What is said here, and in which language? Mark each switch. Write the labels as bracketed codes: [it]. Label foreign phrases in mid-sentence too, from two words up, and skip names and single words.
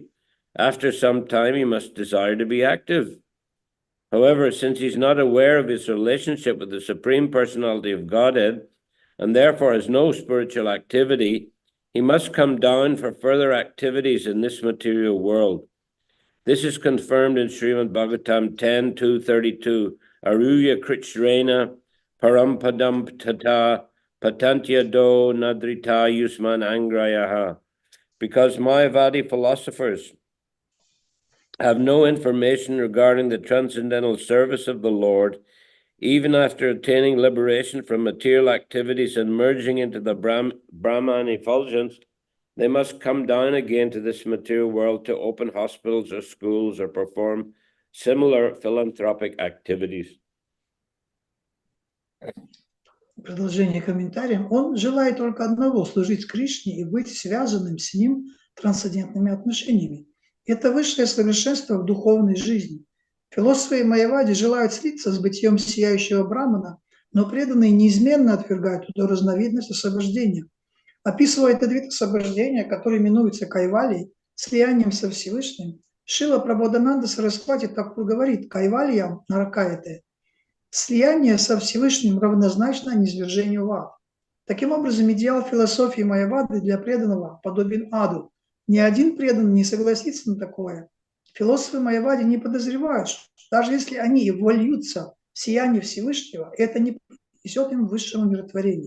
[en] After some time, he must desire to be active. However, since he's not aware of his relationship with the Supreme Personality of Godhead, and therefore has no spiritual activity, he must come down for further activities in this material world. This is confirmed in Srimad Bhagavatam 10.2.32. [sa] Aruya Krichrena Parampadam Tata Patantya Do Nadrita Yusman Angrayaha. [en] Because Mayavadi philosophers have no information regarding the transcendental service of the Lord, even after attaining liberation from material activities and merging into the Brahman effulgence, they must come down again to this material world to open hospitals or schools or perform similar philanthropic activities. [ru] Продолжение комментария. Он желает только одного – служить Кришне и быть связанным с Ним трансцендентными отношениями. Это высшее совершенство в духовной жизни. Философы и майявади желают слиться с бытием сияющего брамана, но преданные неизменно отвергают эту разновидность освобождения. Описывая этот вид освобождения, который именуется кайвалией, слиянием со Всевышним, Шрила Прабхупада Сарасвати Тхакур говорит: [sa] «कैवल्यं नरकायते». [ru] Слияние со Всевышним равнозначно низвержению в ад. Таким образом, идеал философии майявады для преданного подобен аду. Ни один преданный не согласится на такое. Философы майявади не подозревают, что даже если они и вольются в сияние Всевышнего, это не принесет им высшего умиротворения.